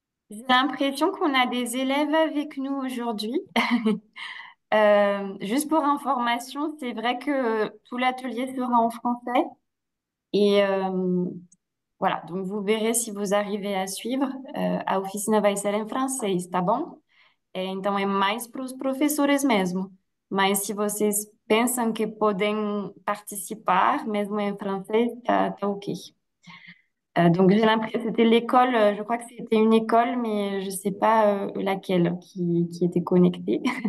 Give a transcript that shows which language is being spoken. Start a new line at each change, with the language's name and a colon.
French: J'ai l'impression qu'on a des élèves avec nous aujourd'hui. Juste pour information, c'est vrai que tout l'atelier sera en français. Et voilà, donc vous verrez si vous arrivez à suivre.
Portuguese: A oficina vai ser em francês, tá bom? Então é mais para os professores mesmo. Mas se vocês pensam que podem participar, mesmo em francês, tá ok.
French: Donc j'ai l'impression c'était l'école, je crois que c'était une école, mais je sais pas laquelle qui était connectée.